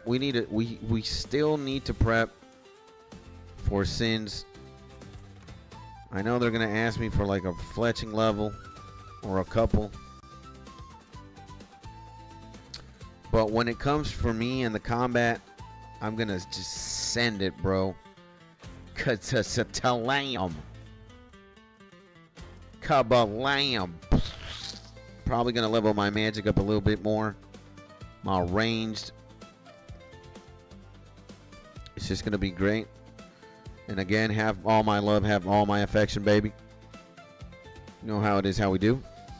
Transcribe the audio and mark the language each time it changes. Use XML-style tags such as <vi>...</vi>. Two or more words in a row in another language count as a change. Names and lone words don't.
<en>We still need to prep for Sins. I know they're gonna ask me for like a fletching level or a couple. But when it comes for me and the combat, I'm gonna just send it, bro. Ka-ta-ta-ta-lam. Kabalam. Probably gonna level my magic up a little bit more. My ranged. It's just gonna be great. And again, have all my love, have all my affection, baby. You know how it is, how we do.</en>